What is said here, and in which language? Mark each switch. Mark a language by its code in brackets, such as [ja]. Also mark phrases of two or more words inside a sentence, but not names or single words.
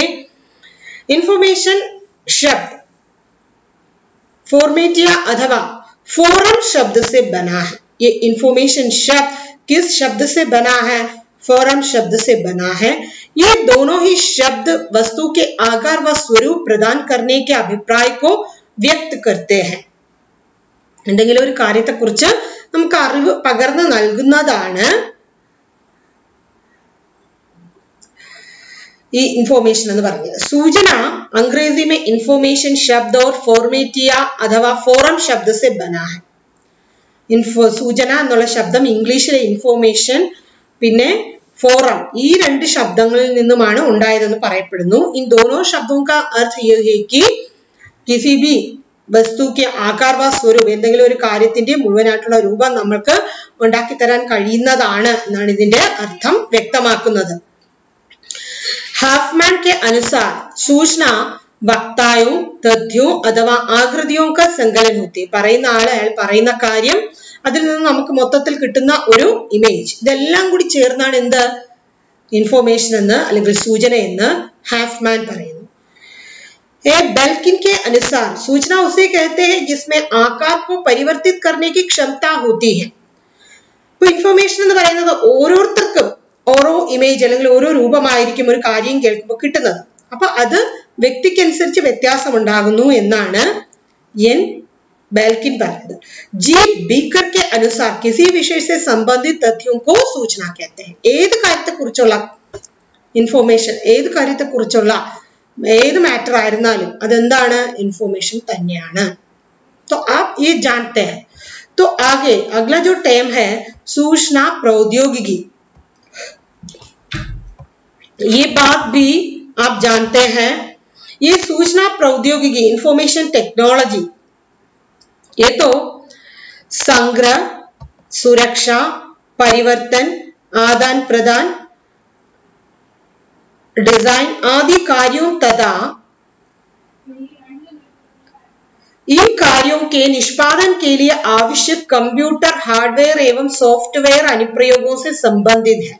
[hi] इंफॉर्मेशन शब्द फॉर्मेटिया अथवा फोरम शब्द से बना है। ये इंफॉर्मेशन शब्द किस शब्द से बना है? फोरम शब्द से बना है। ये दोनों ही शब्द वस्तु के आकार व स्वरूप प्रदान करने के अभिप्राय को व्यक्त करते हैं। [ml] എന്തെങ്കിലും ഒരു കാര്യത്തെക്കുറിച്ച് നമുക്ക് അറിവ് പകർന്നു നൽകുന്നതാണ് ഈ इंफॉर्मेशन എന്ന് പറയുന്നത്। [hi] सूचना अंग्रेजी में इंफॉर्मेशन शब्द और फॉर्मेटिया अथवा फोरम शब्द से बना है। [ml] सूचना എന്നുള്ള ശബ്ദം ഇംഗ്ലീഷിലെ ഇൻഫോർമേഷൻ പിന്നെ फोरम ഈ രണ്ട് ശബ്ദങ്ങളിൽ നിന്നുമാണ് ഉണ്ടായതെന്ന് പറയപ്പെടുന്നു। [hi] इन दोनों शब्दों का अर्थ ये है कि किसी भी वस्तु के आकार व स्वरूप [ml] എന്തെങ്കിലും ഒരു കാര്യത്തിന്റെ മുഴുവനായിട്ടുള്ള രൂപം നമുക്ക് ഉണ്ടാക്കി തരാൻ കഴിയുന്നതാണ് എന്നാണ് ഇതിന്റെ അർത്ഥം വ്യക്തമാക്കുന്നത്। [hi] हाफमैन के अनुसार सूचना वक्ताओं, तथ्यों अथवा आकृतियों का संकलन होती है। [ml] പറയുന്ന ആൾ അയാൾ പറയുന്ന കാര്യം അതിൽ നിന്ന് നമുക്ക് മൊത്തത്തിൽ കിട്ടുന്ന ഒരു ഇമേജ്, ഇതെല്ലാം കൂടി ചേർന്നാണ് എന്ത് ഇൻഫോർമേഷൻ എന്ന് അല്ലെങ്കിൽ സൂചന എന്ന് ഹാഫ്മാൻ പറയുന്നു। [hi] बेल्किन के अनुसार सूचना उसे कहते हैं जिसमें आकार को परिवर्तित करने की क्षमता होती है। [ml] ഇപ്പൊ ഇൻഫോർമേഷൻ എന്ന് പറയുന്നത് ഓരോരുത്തർക്കും ഓരോ ഇമേജ് അല്ലെങ്കിൽ ഓരോ രൂപമായിരിക്കും ഒരു കാര്യം കേൾക്കുമ്പോൾ കിട്ടുന്നത്। അപ്പൊ അത് വ്യക്തിക്കനുസരിച്ച് വ്യത്യാസം ഉണ്ടാകുന്നു എന്നാണ് എൻ बेल्किन പറയുന്നത്। [hi] जी बीकर के अनुसार किसी विषय से संबंधित तथ्यों को सूचना कहते हैं। [ml] ഏത് കാര്യത്തെക്കുറിച്ചുള്ള ഇൻഫോർമേഷൻ, ഏത് കാര്യത്തെക്കുറിച്ചുള്ള ഏത് मैटर ആയിരുന്നാലും അതെന്താണ്? [hi] इन्फॉर्मेशन തന്നെയാണ്। तो आप ये जानते हैं। तो आगे अगला जो टर्म है सूचना प्रौद्योगिकी, ये बात भी आप जानते हैं। ये सूचना प्रौद्योगिकी [en] information technology [hi] ये तो संग्रह, सुरक्षा, परिवर्तन, आदान प्रदान, डिजाइन आदि कार्यों तथा इन कार्यों के निष्पादन के लिए आवश्यक [en] computer hardware [hi] एवं सॉफ्टवेयर अनुप्रयोगों से संबंधित है।